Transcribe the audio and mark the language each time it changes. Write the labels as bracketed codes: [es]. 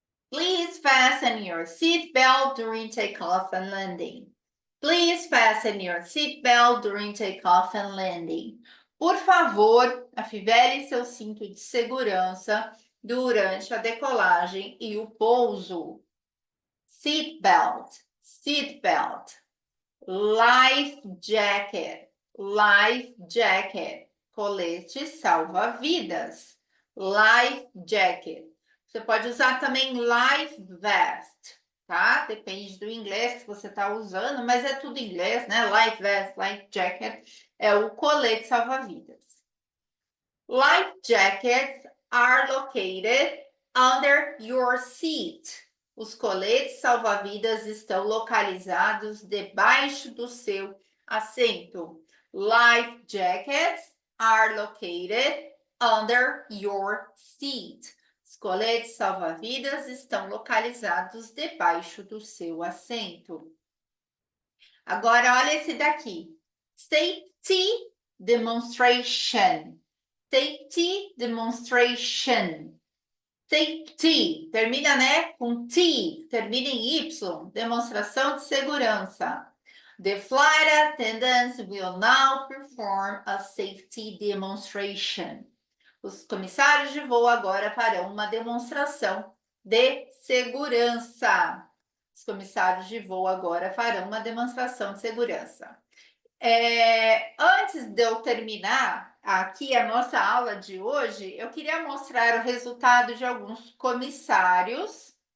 [en] Please fasten your seat belt during takeoff and landing. Please fasten your seat belt during takeoff and landing. [pt] Por favor, afivele seu cinto de segurança durante a decolagem e o pouso. [en] Seat belt, seat belt. Life jacket, life jacket. [pt] Colete salva-vidas. [en] Life jacket. [pt] Você pode usar também [en] life vest, [pt] tá? Depende do inglês que você está usando, mas é tudo em inglês, né? [en] Life vest, life jacket [pt] é o colete salva-vidas. [en] Life jackets are located under your seat. [pt] Os coletes salva-vidas estão localizados debaixo do seu assento. [en] Life jackets are located under your seat. [pt] Os coletes salva-vidas estão localizados debaixo do seu assento. Agora, olha esse daqui. [en] Safety demonstration. Safety demonstration. [pt] Safety, termina, né, com T, termina em Y, demonstração de segurança. [en] The flight attendants will now perform a safety demonstration. [pt] Os comissários de voo agora farão uma demonstração de segurança. Os comissários de voo agora farão uma demonstração de segurança. Antes de eu terminar aqui a nossa aula de hoje, eu queria mostrar o resultado de alguns comissários.